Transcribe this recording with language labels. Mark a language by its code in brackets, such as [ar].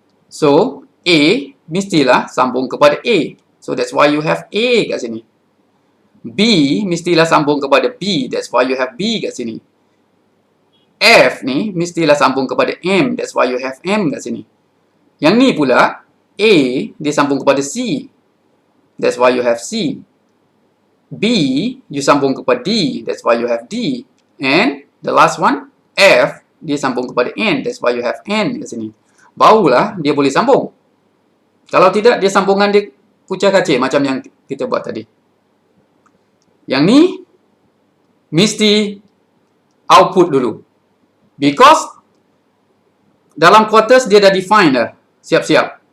[ms] So A mestilah sambung kepada A. [en] So that's why you have A [ms] kat sini. B mestilah sambung kepada B. [en] That's why you have B [ms] kat sini. F ni mestilah sambung kepada M. [en] That's why you have M [ms] kat sini. Yang ni pula A dia sambung kepada C. [en] That's why you have C. B you [ms] sambung kepada [en] D. That's why you have D. And the last one F [ms] dia sambung kepada [en] N. That's why you have N [ms] kat sini. Barulah dia boleh sambung. Kalau tidak, dia sambungan dia kucak-kacik macam yang kita buat tadi. Yang ni mesti output dulu. Because dalam quarters dia dah define dah. Siap-siap.